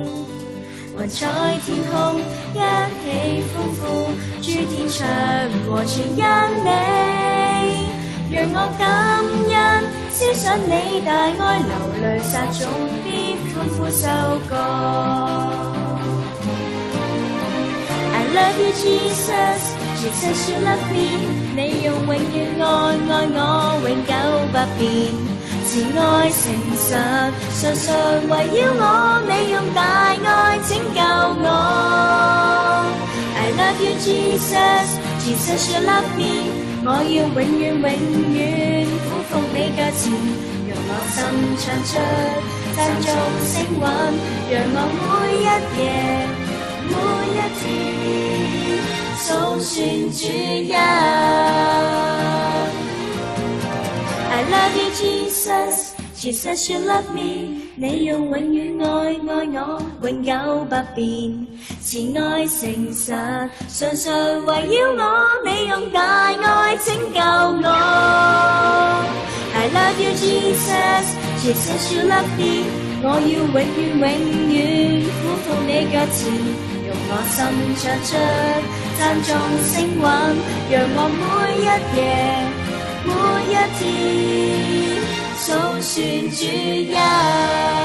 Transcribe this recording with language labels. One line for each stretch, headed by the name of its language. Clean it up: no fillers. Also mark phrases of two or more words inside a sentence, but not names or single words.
Chinese: 還在天空一起歡呼，諸天唱和全因你，讓我感恩思想你大愛，流淚撒種必歡呼收割。
English: I love you, Jesus, Jesus you love me，
Chinese: 你用永遠愛愛我，永久不變，慈愛誠實，常常圍繞我，你用大愛拯救我。
English: I love you, Jesus, Jesus you love me，
Chinese: 我要永遠永遠俯伏你腳前，讓我心唱出讚頌聲韻，讓我每一夜每一天數算主恩。
English: I love you, Jesus, Jesus you love me，
Chinese: 你用永遠愛愛我，永久不變，慈愛誠實，常常圍繞我，你用大愛拯救我。
English: I love you, Jesus, Jesus you love me，
Chinese: 我要永遠永遠俯伏你腳前，用我心唱出讚頌聲韻，讓我每一夜每一天數算主恩。